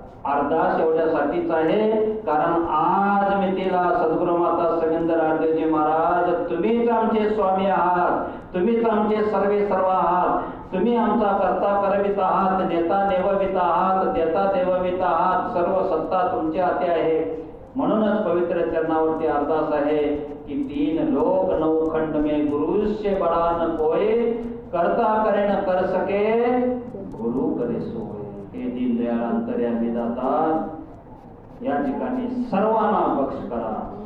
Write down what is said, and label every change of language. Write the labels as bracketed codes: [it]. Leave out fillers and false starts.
[mr] अरदास एवढ्यासाठीच आहे कारण आज मितीला सद्गुरू माता सविंदर आद्यजी महाराज तुम्हीच आमचे स्वामी आहात. तुम्हीच आमचे सर्वे सर्व आहात. तुम्ही आमचा कर्ता करवित आहात, नेता नेववित आहात, देता देववित आहात. सर्व सत्ता तुमच्या हाती आहे. म्हणूनच पवित्र चरणावरती अरदास आहे की [hi] 3 लोक 9 खंड में गुरुस्य बड़ा न कोय, कर्ता करे न कर सके, गुरु करे सोय. [mr] हे दीनदयाळ अंतर्यामी दाता या ठिकाणी सर्वांना बख्श करा.